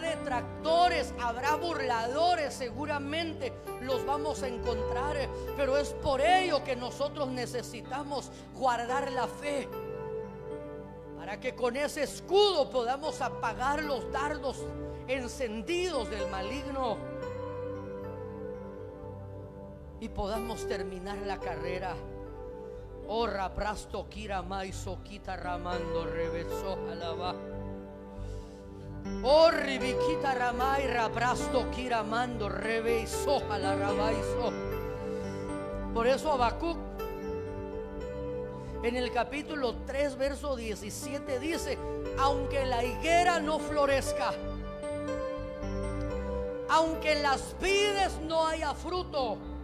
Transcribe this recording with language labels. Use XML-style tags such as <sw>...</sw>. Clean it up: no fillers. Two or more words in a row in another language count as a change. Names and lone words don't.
<es>detractores, habrá burladores, seguramente los vamos a encontrar, pero es por ello que nosotros necesitamos guardar la fe, para que con ese escudo podamos apagar los dardos encendidos del maligno. y podamos terminar la carrera. Oh, raprasto kira maiso kita ramando reveso alaba. Oh, ribiquita ramay raprasto kira mando reveso alarabaiso. Por eso Habacuc en el capítulo 3 verso 17 dice: aunque la higuera no florezca, aunque en las vides no haya fruto,</es>